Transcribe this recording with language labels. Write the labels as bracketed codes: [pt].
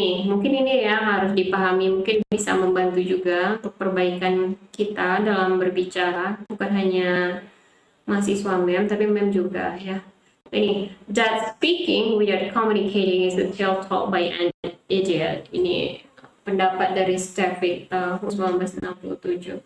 [id] Mungkin ini ya harus dipahami, mungkin bisa membantu juga untuk perbaikan kita dalam berbicara, bukan hanya mahasiswa MEM, tapi MEM juga ya. [en] That speaking without communicating is a tale told by an idiot. [id] Ini pendapat dari Stefik tahun 1967.